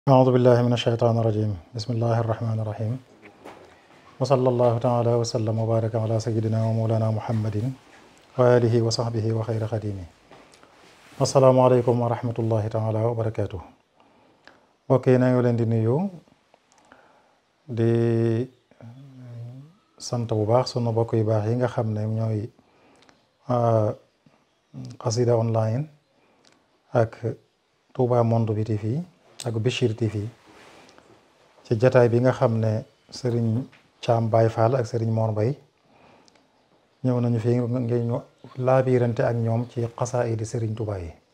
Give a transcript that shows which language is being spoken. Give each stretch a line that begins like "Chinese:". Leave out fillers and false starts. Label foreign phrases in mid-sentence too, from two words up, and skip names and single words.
Arabic: أعوذ بالله من الشيطان الرجيم بسم الله الرحمن الرحيم وصلى الله تعالى وسلم وبارك على سيدنا ومولانا محمد وآله وصحبه وخير خديمه السلام عليكم ورحمة الله تعالى وبركاته
Wolof: mbokk yi na ngi leen di nuyu di sant bu baax sunu mbokk yu baax yi nga xam ne ñooy Xasida online ak Touba Monde bi TV ak Bichir TV ci jataay bi nga xam ne Serigne Thiam Baye Fall ak Serigne Mor Mbaye ñëw nañu fi ngeen ñu laabirante ak ñoom ci xasaayidi Serigne Touba yi.